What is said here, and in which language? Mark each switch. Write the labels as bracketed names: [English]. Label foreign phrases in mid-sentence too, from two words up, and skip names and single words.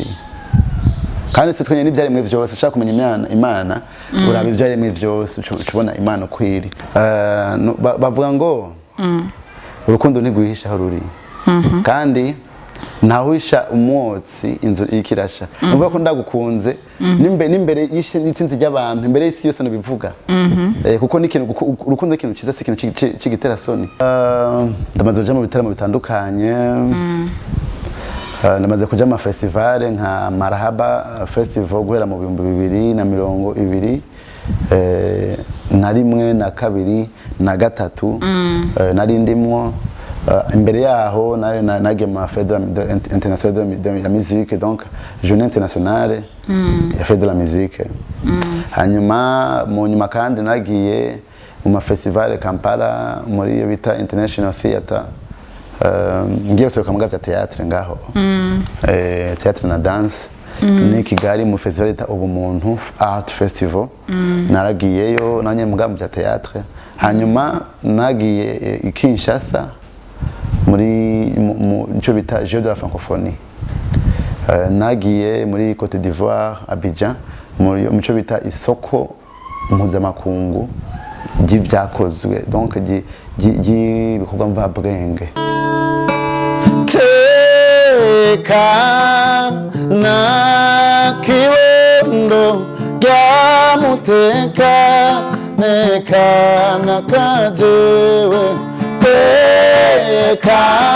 [Rundi] Kandi se twenye n'ibyaremwe byose ushaka kumenya Imana uraba ibyaremwe byose ucubona Imana kwiri. Bavuga ngo urukundo ntigwihisha aho ruri. Kandi ntawisha umwotsi inzu ikirasha. Uvuga ko ndagukunze n'imbere y'itsinzi ry'abantu imbere y'isi yose no bivuga. Kuko n'ikintu urukundo ikintu ciza si ikintu cigitera soni. Ndamaze kuja mu bitaramo bitandukanye. Namaze kuja mu festival nka Marhaba Festival guhera mu 2020 na rimwe na kabiri na gatatu nari ndimwo imbere yaho nayo nagiye mu [French] fête internationale de la musique donc journée internationale [Rundi] ya [French] fête de la musique [Rundi] hanyuma mu nyuma kandi nagiye mu festival Kampala muri bita International Theatre ngiye gusohoka mu bya théâtre ngaho théâtre na danse ni Kigali mu festival ita ubumuntu art festival naragiyeyo nanye mu bya théâtre hanyuma nagiye Kinshasa muri cyo bita Jeux de la francophonie nagiye muri Côte d'Ivoire Abidjan muri cyo bita isoko mpuzamakungu ry'ivyakozwe donc bikorwa mva bwenge teka na kiwendo gyamuteka neka nakajewe teka